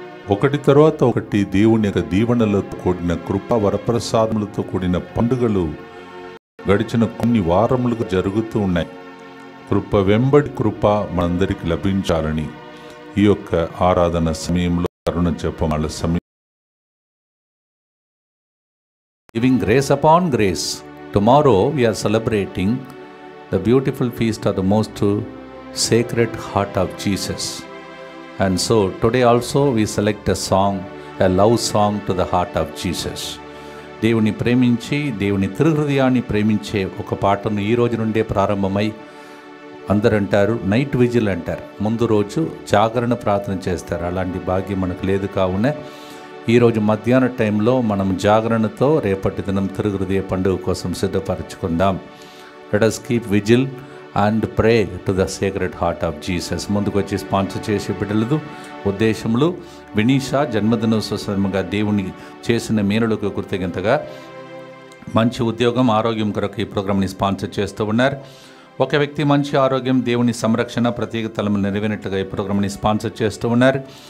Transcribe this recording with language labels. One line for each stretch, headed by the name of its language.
Telugu: ఒకటి తర్వాత ఒకటి దేవుని యొక్క దీవెనలతో కూడిన కృపా వరప్రసాదములతో కూడిన పండుగలు గడిచిన కొన్ని వారములుగా జరుగుతూ ఉన్నాయి. కృప వెంబడి కృప మనందరికి లభించాలని ఈ యొక్క ఆరాధన సమయంలో కరుణ జపమాల సమయం.
English: Giving grace upon grace. Tomorrow we are celebrating the beautiful feast of the most sacred heart of Jesus. And so today also we select a song, a love song to the heart of Jesus.
Telugu: దేవుని ప్రేమించి దేవుని తిరుహృదయాన్ని ప్రేమించే ఒక పాటను ఈ రోజు నుండే ప్రారంభమై, అందరూ అంటారు నైట్ విజిల్ అంటారు, ముందు రోజు జాగరణ ప్రార్థన చేస్తారు. అలాంటి భాగ్యం మనకు లేదు. కావున ఈరోజు మధ్యాహ్న టైంలో మనం జాగరణతో రేపటి దినం తిరుహృదయ పండుగ కోసం సిద్ధపరచుకుందాం.
English: Let us keep vigil and pray to the sacred heart of Jesus.
Telugu: ముందుకు వచ్చి స్పాన్సర్ చేసే బిడ్డలదు ఉద్దేశములు వినీషా జన్మదినోత్సవంగా దేవుని చేసిన మేలులకు కృతజ్ఞతగా మంచి ఉద్యోగం ఆరోగ్యం కొరకు ఈ ప్రోగ్రామ్ని స్పాన్సర్ చేస్తూ ఉన్నారు. ఒక వ్యక్తి మంచి ఆరోగ్యం దేవుని సంరక్షణ ప్రత్యేక తలము నెరవేరినట్లుగా ఈ ప్రోగ్రామ్ని స్పాన్సర్ చేస్తూ ఉన్నారు.